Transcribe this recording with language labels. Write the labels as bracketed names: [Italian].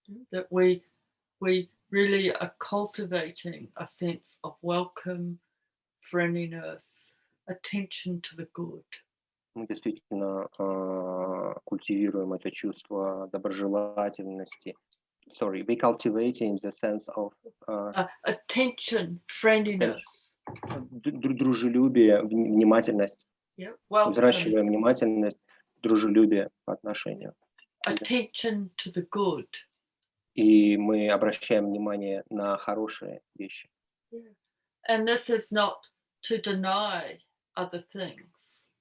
[English] That we really are cultivating a sense of welcome, friendliness, attention to the good. [Russian] мы действительно культивируем это чувство доброжелательности. [English] Sorry, we cultivating the sense of Attention, friendliness. [Russian] дружелюбие, внимательность. [English] Yeah, welcome. [Russian] Взращиваем внимательность, дружелюбие по отношению. [English] Attention to the good. [Russian] И мы обращаем внимание на хорошие вещи. [English] Yeah. And this is not to deny other things.